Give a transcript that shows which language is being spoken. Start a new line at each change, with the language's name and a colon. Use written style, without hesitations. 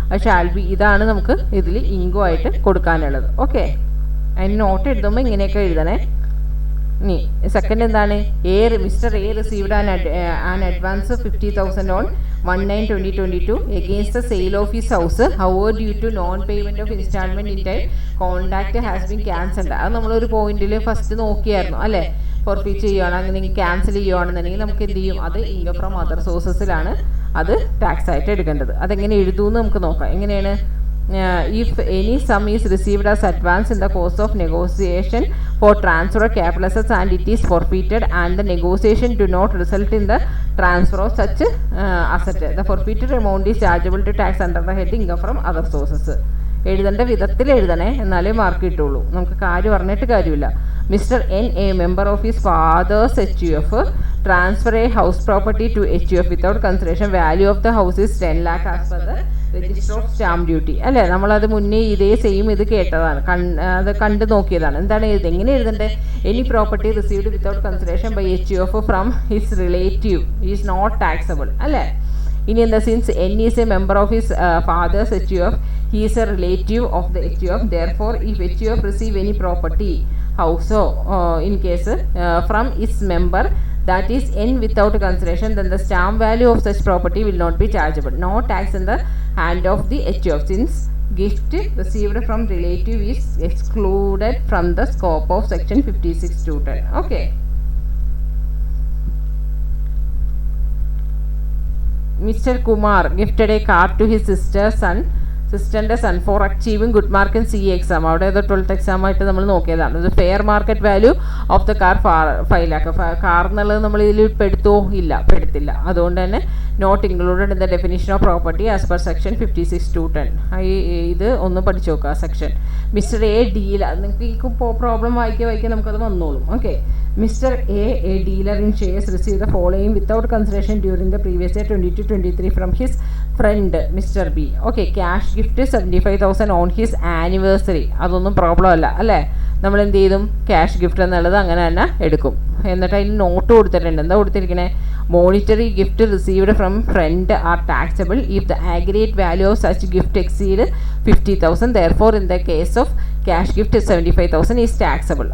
Malayalam: ഷാൽബി ഇതാണ് നമുക്ക് ഇതിൽ ഇൻകം ആയിട്ട് കൊടുക്കാനുള്ളത്. ഓക്കെ, അതിന് നോട്ട് എഴുതുമ്പോൾ ഇങ്ങനെയൊക്കെ എഴുതണേ. ഇനി സെക്കൻഡ് എന്താണ്,
English: Mister A received an advance 50,000 on 1/9/2022 against the sale of his house. However, due to non-payment of installment in time, contract has been cancelled.
Malayalam: അത് നമ്മളൊരു പോയിന്റിൽ ഫസ്റ്റ് നോക്കിയായിരുന്നു അല്ലേ. ഫോർഫീറ്റ് ചെയ്യുകയാണ്, അങ്ങനെ ക്യാൻസൽ ചെയ്യുകയാണെന്നുണ്ടെങ്കിൽ നമുക്ക് എന്ത് ചെയ്യും, അത് ഇൻകം ഫ്രം അതർ സോഴ്സസിലാണ് അത് ടാക്സ് ആയിട്ട് എടുക്കേണ്ടത്. അതെങ്ങനെ എഴുതുമെന്ന് നമുക്ക് നോക്കാം. എങ്ങനെയാണ്,
English: if any sum is received as advance in the course of negotiation for transfer of capital assets and it is forfeited and the negotiation do not result in the transfer of such asset, the forfeited amount is chargeable to tax under the head income from other sources.
Malayalam: എഴുതേണ്ട വിധത്തിൽ എഴുതണേ, എന്നാലേ mark കിട്ടുള്ളൂ. നമുക്ക് കാര്യം പറഞ്ഞിട്ട് കാര്യമില്ല.
English: Mister N a member of his father's HUF transfer a house property to HUF without consideration. Value of the house is 10 lakh as per the register of stamp duty.
Malayalam: അല്ലേ, നമ്മളത് മുന്നേ ഇതേ സെയിം ഇത് കേട്ടതാണ്, അത് കണ്ടു നോക്കിയതാണ്. എന്താണ് എങ്ങനെ എഴുതേണ്ടത്,
English: Any property received without consideration by HUF from his relative is not taxable.
Malayalam: അല്ലേ, ഇനി എന്താ,
English: Since N is a member of his father's HUF, he is a relative of the HUF. Therefore, if HUF receive any property, house in case from its member that is N without consideration, then the stamp value of such property will not be chargeable. No tax in the hand of the HUF, since gift received from relative is excluded from the scope of section 56(2)(10). Okay. Mr. Kumar gifted a car to his sister's son for achieving good mark in CA exam.
Malayalam: അവിടെ ഏതോ 12th exam ആയിട്ട് നമ്മൾ നോക്കിയതാണ്. ഇത്
English: Fair market value of the car 5 lakh.
Malayalam: Car എന്നുള്ളത് നമ്മൾ ഇതിൽ പെടുത്തോ, ഇല്ല, പെടുത്തില്ല. അതുകൊണ്ട് തന്നെ
English: Not included in the definition of property as per section 56(2)(10).
Malayalam: ഇത് ഒന്ന് പഠിച്ചു നോക്കുക സെക്ഷൻ. മിസ്റ്റർ എ ഡീലർ, നിങ്ങൾക്ക് പ്രോബ്ലം വായിക്കാൻ നമുക്കത് വന്നോളും.
English: Okay, Mr. A dealer in shares, received the following without consideration during the previous year 22-23 from his friend Mr. B. Okay, cash gift 75,000 on his anniversary.
Malayalam: അതൊന്നും problem അല്ല അല്ലേ. നമ്മൾ എന്ത് ചെയ്തും, ക്യാഷ് ഗിഫ്റ്റ് എന്നുള്ളത് അങ്ങനെ തന്നെ എടുക്കും. എന്നിട്ട് അതിന് നോട്ട് കൊടുത്തിട്ടുണ്ട്.
English: എന്താ കൊടുത്തിരിക്കണേ, monetary gift received from friend are taxable if the aggregate value of such gift exceed 50,000. Therefore in the case of cash gift 75,000 is taxable.